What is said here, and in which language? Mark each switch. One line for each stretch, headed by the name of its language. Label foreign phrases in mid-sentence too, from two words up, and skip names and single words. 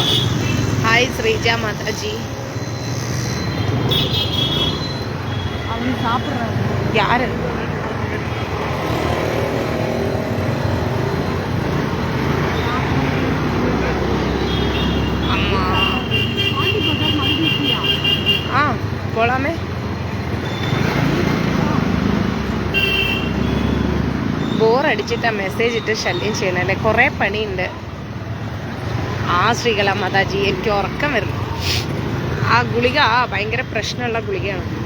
Tamil: ஹாய் ஸ்ரீஜா மாதாஜி. அவங்க சாப்பிடுறாங்க. யாரு? அம்மா. போலாமே.
Malayalam: ബോർ അടിച്ചിട്ട് മെസ്സേജ് ഇട്ട് ശല്യം ചെയ്യണല്ലേ. കുറേ പണിയുണ്ട്. ആ ശ്രീകല മാതാജി, എനിക്ക് ഉറക്കം വരുന്നു. ആ ഗുളിക ഭയങ്കര പ്രശ്നമുള്ള ഗുളികയാണ്.